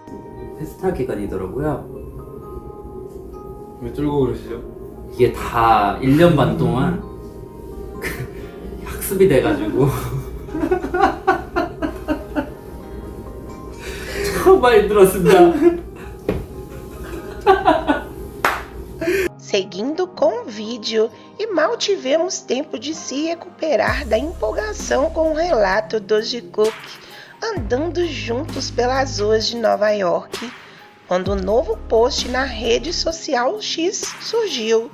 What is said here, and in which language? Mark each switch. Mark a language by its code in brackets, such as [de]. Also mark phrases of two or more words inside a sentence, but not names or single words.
[ko] 테스트할 기간이더라고요. 왜 쫄고 그러시죠? 이게 다 1년 반 동안 학습이 돼가지고 정말 힘들었습니다. [pt] Seguindo com o vídeo, e mal tivemos tempo de se recuperar da empolgação com o relato do Jikook andando juntos pelas ruas de Nova York, quando um novo post na rede social X surgiu.